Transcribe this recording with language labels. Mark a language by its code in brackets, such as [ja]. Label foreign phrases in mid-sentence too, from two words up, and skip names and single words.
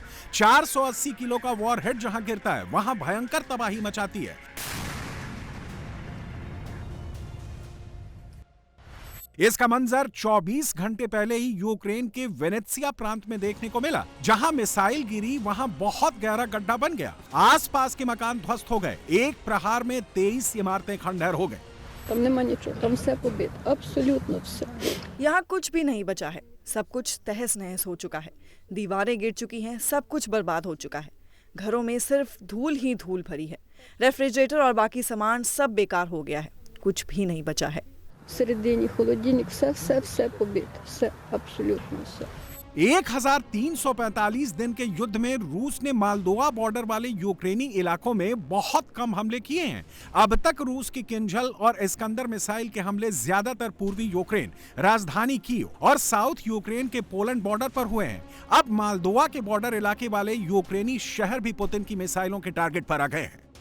[hi] 480 किलो का वॉरहेड जहां गिरता है वहां भयंकर तबाही मचाती है। इसका मंजर 24 घंटे पहले ही यूक्रेन के वेनेत्सिया प्रांत में देखने को मिला, जहां मिसाइल गिरी वहां बहुत गहरा गड्ढा बन गया। आसपास के मकान ध्वस्त हो गए। एक प्रहार में 23 इमारतें खंडहर हो गए। [uk] Там нема нічого, там все побито, абсолютно все. [hi] यहाँ कुछ भी नहीं बचा है, सब कुछ तहस नहस हो चुका है। दीवारें गिर चुकी हैं, सब कुछ बर्बाद हो चुका है। घरों में सिर्फ धूल ही धूल भरी है। रेफ्रिजरेटर और बाकी सामान सब बेकार हो गया है, कुछ भी नहीं बचा है। [uk] Всередині холодильник, все побито, все, абсолютно все. [hi] 1345 दिन के युद्ध में रूस ने मालदोवा बॉर्डर वाले यूक्रेनी इलाकों में बहुत कम हमले किए हैं। अब तक रूस की किंजल और इस्कंदर मिसाइल के हमले ज्यादातर पूर्वी यूक्रेन, राजधानी कीव और साउथ यूक्रेन के पोलैंड बॉर्डर पर हुए हैं। अब मालदोवा के बॉर्डर इलाके वाले यूक्रेनी शहर भी पुतिन की मिसाइलों के टारगेट पर आ गए हैं।